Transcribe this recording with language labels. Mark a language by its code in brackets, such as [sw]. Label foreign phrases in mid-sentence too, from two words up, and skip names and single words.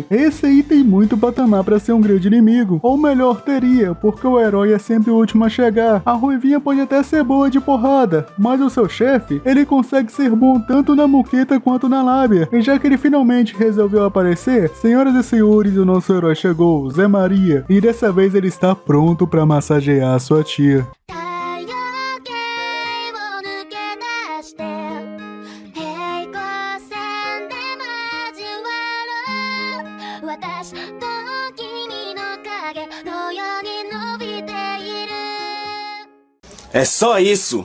[pt] Esse aí tem muito patamar pra ser um grande inimigo. Ou melhor, teria, porque o herói é sempre o último a chegar. A Ruivinha pode até ser boa de porrada, mas o seu chefe, ele consegue ser bom tanto na muqueta quanto na lábia. E já que ele finalmente resolveu aparecer, senhoras e senhores, o nosso herói chegou, Zé Maria, e dessa vez ele está pronto pra massagear a sua tia. [ja] 太陽系を抜け出して平行線で交わる私と君の影のように伸びている [pt] É só isso!